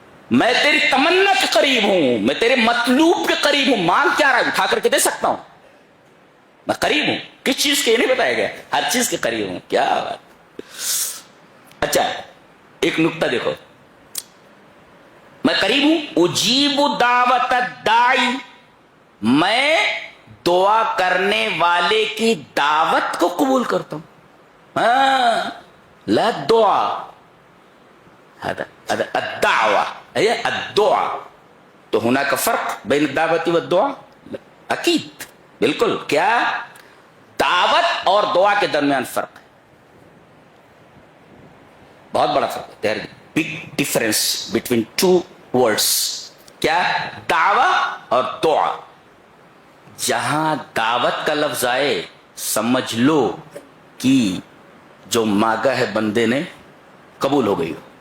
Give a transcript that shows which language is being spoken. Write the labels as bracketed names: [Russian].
[Urdu] میں تیری تمنا کے قریب ہوں، میں تیرے مطلوب کے قریب ہوں۔ مانگ کیا رہا ہے اٹھا کر کے دے سکتا ہوں، میں قریب ہوں۔ کس چیز کے یہ نہیں بتایا گیا، ہر چیز کے قریب ہوں۔ کیا بات۔ اچھا ایک نقطہ دیکھو، میں قریب ہوں، [Arabic] اجیب دعوت الداعی، [Urdu] میں دعا کرنے والے کی دعوت کو قبول کرتا ہوں. [Arabic] لا دعا هذا الدعوة هي الدعاء. تو هناك فرق بين الدعوة والدعاء؟ اکید بالکل. [Urdu] کیا؟ دعوت اور دعا کے درمیان فرق ہے, بہت بڑا فرق ہے. [English] There big difference between two words. [Urdu] کیا؟ دعوی اور دعا. جہاں دعوت کا لفظ آئے سمجھ لو کہ جو مانگا ہے بندے نے قبول ہو گئی ہو.